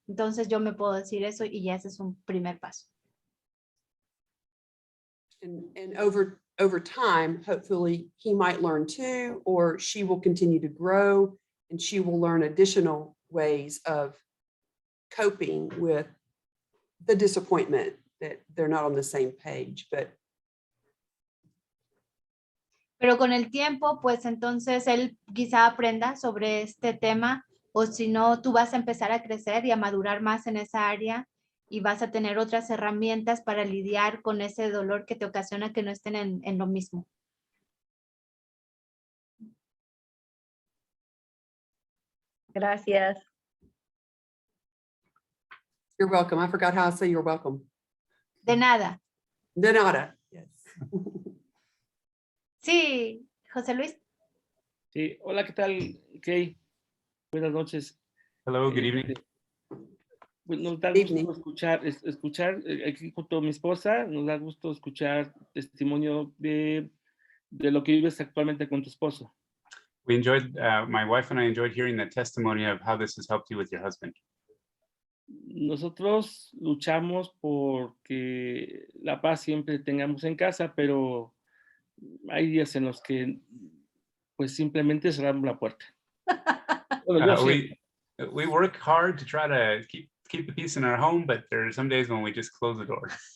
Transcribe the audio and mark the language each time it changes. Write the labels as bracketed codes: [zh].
[es] Entonces yo me puedo decir eso y ya ese es un primer paso. [en] And over time, hopefully he might learn too, or she will continue to grow and she will learn additional ways of coping with the disappointment that they're not on the same page. [es] Pero con el tiempo, pues entonces él quizá aprenda sobre este tema, o si no, tú vas a empezar a crecer y a madurar más en esa área y vas a tener otras herramientas para lidiar con ese dolor que te ocasiona que no estén en lo mismo. Gracias. [en] You're welcome. I forgot how to say you're welcome. [es] De nada. De nada. Yes. Sí, José Luis. Sí, hola, ¿qué tal, Kay? Buenas noches. [en] Hello, good evening. [es] Pues nos da gusto escuchar aquí junto a mi esposa, nos da gusto escuchar testimonio de lo que vives actualmente con tu esposo. [en] We enjoyed, my wife and I enjoyed hearing the testimony of how this has helped you with your husband. [es] Nosotros luchamos porque la paz siempre tengamos en casa, pero hay días en los que pues simplemente cerramos la puerta. Bueno, [en] we work hard to try to keep the peace in our home, but there are some days when we just close the door.